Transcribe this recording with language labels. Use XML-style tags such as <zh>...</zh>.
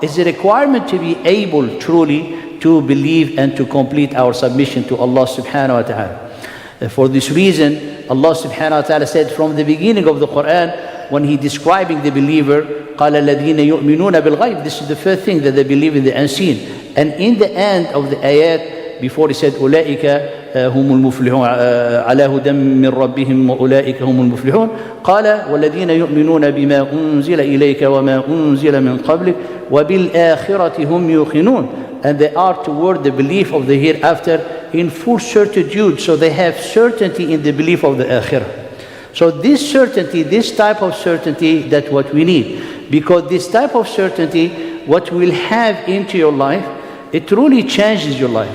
<en>Is a requirement to be able truly to believe and to complete our submission to Allah subhanahu wa ta'ala. For this reason, Allah subhanahu wa ta'ala said from the beginning of the Quran, when He describing the believer,</en> <ar>قَالَ الَّذِينَ يُؤْمِنُونَ بِالْغَيْبِ.</ar> <en>This is the first thing, that they believe in the unseen.</en> <ar>And in the end of the ayat, before He said, أُولَٰئِكَ هُمُ الْمُفْلِحُونَ عَلَى هُدًى مِّن رَبِّهِمْ وَأُولَٰئِكَ هُمُ الْمُفْلِحُونَ قَالَ وَالَّذِينَ يُؤْمِنُونَ بِمَا أُنزِلَ إِلَيْكَ وَمَا أُنزِلَ مِن قَبْلِكَ وَبِالْآخِرَةِ هُمْ يُوقِنُونَ.</ar> <en>And they are toward the belief of the hereafter in full certitude. So they have certainty in the belief of the akhirah. So this certainty, this type of certainty, that's what we need. Because this type of certainty, what we'll have into your life, it truly changes your life.</en>